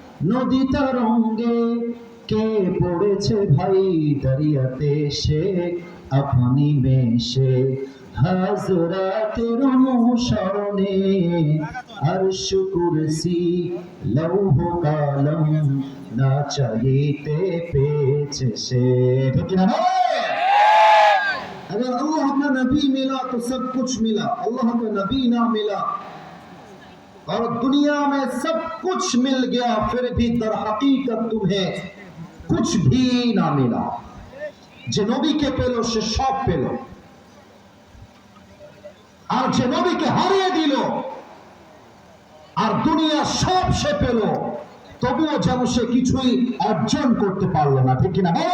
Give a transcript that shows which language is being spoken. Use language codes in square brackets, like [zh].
[bn] নদী তরঙ্গে কে পড়েছে ভাই দরিয়াতে সে, আপনি মেশে হযরতের অনুসরণে, আরশ কুরসি লৌহ কালাম না চাহিতে পেয়েছে সে। ঠিক না? [hi] अगर अल्लाह का नबी मिला तो सब कुछ मिला, अल्लाह का नबी ना मिला और दुनिया में सब कुछ मिल गया, फिर भी दर हकीकत तुम्हें कुछ भी ना मिला। [bn] যে নবীকে পেল সে সব পেল, আর যে নবীকে হারিয়ে দিল আর দুনিয়া সব সে পেল, তবুও যেন সে কিছুই অর্জন করতে পারলো না। ঠিক কিনা?